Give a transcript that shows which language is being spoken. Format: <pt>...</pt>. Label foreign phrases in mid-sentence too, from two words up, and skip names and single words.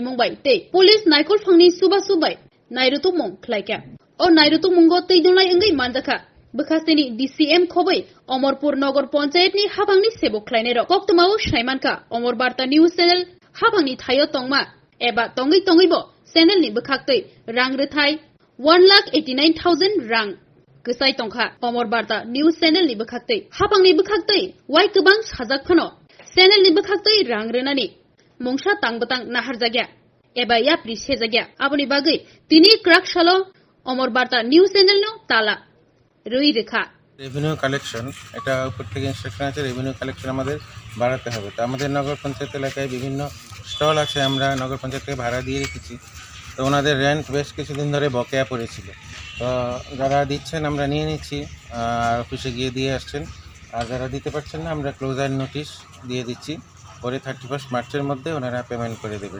<trp>মুংবাই তে পুলিশ নাইকল ফাংনি সুবা সুবাই নাইরুতু মং খ্লাইকা ও নাইরুতু মুঙ্গ তৈদুলাই এঙ্গই মানজাখা বখাসেনি ডিসিএম খবই অমরপুর নগর পঞ্চায়েতনি হাফাংনি সেবক খ্লাইনের কক্তমাও সাইমানকা অমর বার্তা নিউজ চ্যানেল হাফাংনি থাইও তংমা এবা তঙ্গই তঙ্গইব চ্যানেলনি বখাকতৈ রাং রথাই 1,89,000 rang kesai tongkha omor barta news channel ni bkhaktei hapang ni bkhaktei wai kubang sajak phano channel ni bkhaktei rang renani mungsa tangbatang nahar jagya eba ya prishe jagya aboni bagai tini krak shalo omor barta news channel no tala rui rekha</trp> <en>revenue collection</en> <bn>এটা উপর থেকে ইনস্ট্রাকশন আছে</bn> <en>revenue collection</en> <bn>আমাদের বাড়াতে হবে তো আমাদের নগর পঞ্চায়েত এলাকায় বিভিন্ন স্টল আছে আমরা নগর পঞ্চায়েত থেকে ভাড়া দিয়ে রেখেছি তো ওনাদের রেন্ট বেশ কিছুদিন ধরে বকেয়া পড়েছিল তো যারা দিচ্ছেন আমরা নিয়ে নিচ্ছি আর অফিসে গিয়ে দিয়ে আসছেন আর যারা দিতে পারছেন না আমরা</bn> <en>closure notice</en> <bn>দিয়ে দিচ্ছি পরে 31 মার্চের মধ্যে ওনারা পেমেন্ট করে দেবেন।</bn>